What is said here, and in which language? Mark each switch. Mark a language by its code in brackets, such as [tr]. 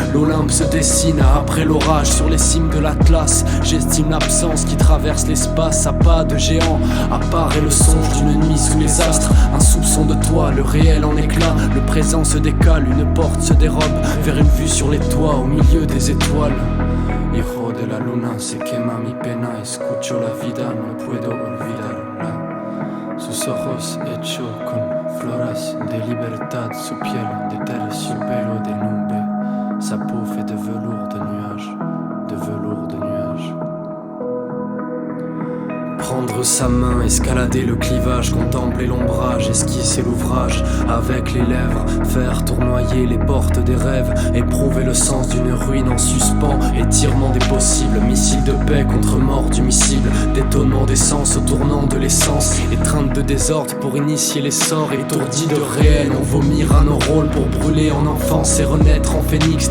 [fr] L'Olympe se dessine après l'orage. Sur les cimes de l'Atlas, j'estime l'absence qui traverse l'espace à pas de géant. Apparaît le songe d'une nuit sous les astres. Un soupçon de toi, le réel en éclat. Le présent se décale, une porte se dérobe vers une vue sur les toits au milieu des étoiles. [es] Hijo de la luna, se quema mi pena. Escucho la vida, no puedo olvidarla. Sus ojos hechos con floras de libertad. Su piel de terciopelo de nube. [fr] Sa peau fait de velours de nuages. De velours de nuages. Prendre sa main, escalader le clivage, contempler l'ombrage, esquisser l'ouvrage avec les lèvres, faire tournoyer les portes des rêves, éprouver le sens d'une ruine en suspens, étirement des possibles, missile de paix contre mort du missile, détonnement d'essence au tournant de l'essence, étreinte de désordre pour initier les sorts, étourdi de réel, on vomira nos rôles pour brûler en enfance et renaître en phénix.